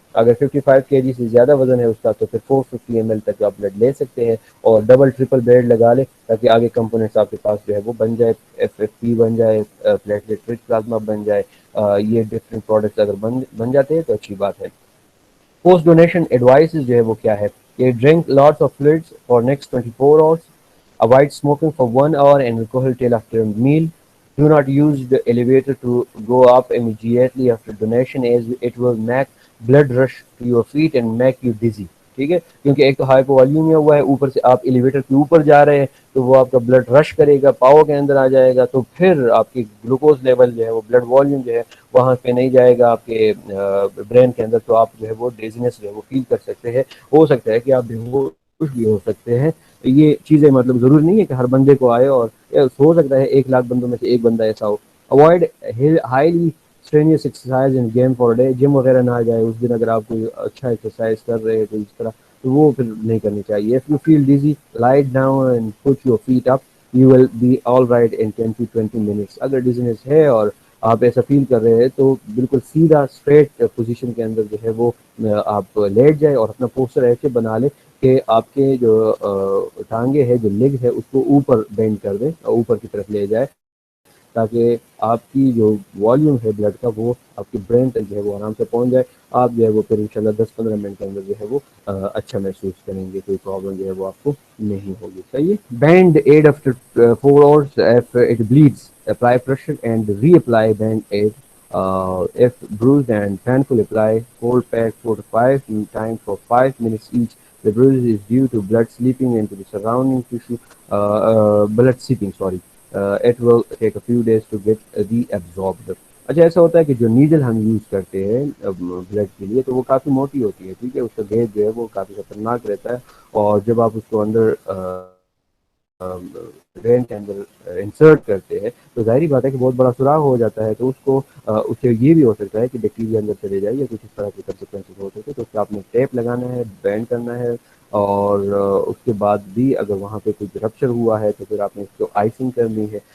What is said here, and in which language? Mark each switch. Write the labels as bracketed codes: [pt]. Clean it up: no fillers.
[ur] اگر 55 kg سے زیادہ وزن ہے اس کا، تو پھر 450 ml تک آپ بلڈ لے سکتے ہیں، اور ڈبل ٹرپل بلیڈ لگا لیں تاکہ آگے کمپوننٹس آپ کے پاس جو ہے وہ بن جائے، ایف ایف پی بن جائے، پلیٹلیٹ رچ پلازما بن جائے. یہ ڈفرینٹ پروڈکٹس اگر بن جاتے ہیں تو اچھی بات ہے. پوسٹ ڈونیشن ایڈوائسز جو ہے وہ کیا ہے کہ [en] Drink lots of fluids for next 24 hours, avoid smoking for 1 hour and alcohol till after a meal. Do not use the elevator to go up immediately after donation as it will make blood rush to your feet and make you dizzy. [ur] ٹھیک ہے، کیونکہ ایک تو hypo والیومیا ہوا ہے، اوپر سے آپ ایلیویٹر کے اوپر جا رہے ہیں، تو وہ آپ کا بلڈ رش کرے گا، پاؤں کے اندر آ جائے گا، تو پھر آپ کی گلوکوز لیول جو ہے وہ بلڈ والیوم جو ہے وہاں پہ نہیں جائے گا آپ کے برین کے اندر، تو آپ جو ہے وہ ڈیزینس جو ہے وہ فیل کر سکتے ہیں. ہو سکتا ہے کہ آپ بیہوش بھی ہو سکتے ہیں. یہ چیزیں مطلب ضروری نہیں ہے کہ ہر بندے کو آئے، اور ہو سکتا ہے 1,00,000 بندوں میں سے ایک بندہ ایسا ہو. [en] Avoid highly strenuous exercise and game for day. [ur] جم وغیرہ نہ جائے اس دن، اگر آپ کوئی اچھا ایکسرسائز کر رہے ہیں تو اس طرح، تو وہ پھر نہیں کرنی چاہیے. [en] If you feel dizzy, lie down and put your feet up. You will be all right in 10 to 20 minutes. [ur] اگر ڈیزینس ہے اور آپ ایسا فیل کر رہے ہیں تو بالکل سیدھا اسٹریٹ پوزیشن کے اندر جو ہے وہ آپ لیٹ جائیں، اور اپنا پوسچر ایسے بنا لیں کہ آپ کے جو ٹانگیں ہے، جو لیگ ہے، اس کو اوپر بینڈ کر دیں اور اوپر کی طرف لے جائے، تاکہ آپ کی جو والیوم ہے بلڈ کا وہ آپ کی برین تک جو ہے وہ آرام سے پہنچ جائے. آپ جو ہے وہ پھر انشاءاللہ 10-15 منٹ کے اندر جو ہے وہ اچھا محسوس کریں گے، کوئی پرابلم جو ہے وہ آپ کو نہیں ہوگی. صحیح ہے. [en] Band aid after 4 hours if it bleeds. Apply pressure and reapply band aid. If bruised and painful, apply cold pack 4 to 5 times for 5 minutes each. The bruise is due to blood seeping into the surrounding tissue. Blood seeping, sorry. It will take a few days to get reabsorbed. [ur] اچھا، ایسا ہوتا ہے کہ جو needle ہم use کرتے ہیں blood کے لیے، تو وہ کافی موٹی ہوتی ہے. ٹھیک ہے، اس کا گیج جو ہے وہ کافی خطرناک رہتا ہے، اور جب آپ اس کو اندر برین کے اندر انسرٹ کرتے ہیں تو ظاہری بات ہے کہ بہت بڑا سوراخ ہو جاتا ہے. تو اس سے یہ بھی ہو سکتا ہے کہ بیکٹیریا اندر چلے جائے یا کچھ اس طرح کے کنسیکوینسز ہو سکتے. تو اس پہ آپ نے ٹیپ لگانا ہے، بینڈ کرنا ہے، اور اس کے بعد بھی اگر وہاں پہ کچھ رپچر ہوا ہے تو پھر آپ نے اس کو آئسنگ کرنی ہے.